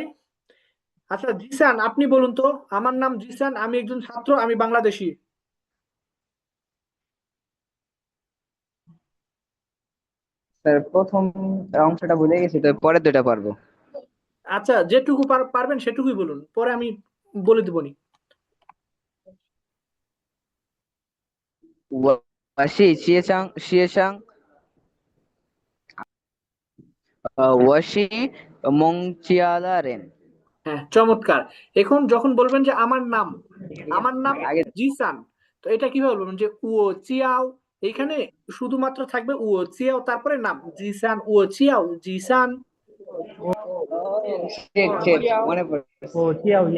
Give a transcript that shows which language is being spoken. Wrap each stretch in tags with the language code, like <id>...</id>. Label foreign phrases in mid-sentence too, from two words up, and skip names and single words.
<bn>আচ্ছা জিসান, আপনি বলুন তো, আমার নাম জিসান, আমি একজন ছাত্র, আমি বাংলাদেশি। স্যার প্রথম অংশটা ভুলে গেছি, তো পরের দুটা পারবো। আচ্ছা যেটুকু পারবেন সেটুকুই বলুন, পরে আমি বলে দিবনি।</bn> <zh>我是孟加拉人。</zh> <bn>হ্যাঁ চমৎকার। এখন যখন বলবেন যে আমার নাম আগে জিসান, তো এটা কিভাবে বলবেন যে</bn> <zh>我叫,</zh> <bn>এখানে শুধুমাত্র থাকবে</bn> <zh>我叫,</zh> <bn>তারপরে নাম জিসান,</bn> <zh>我叫</zh> <bn>জিসান। ঠিক ঠিক মনে পড়ে।</bn>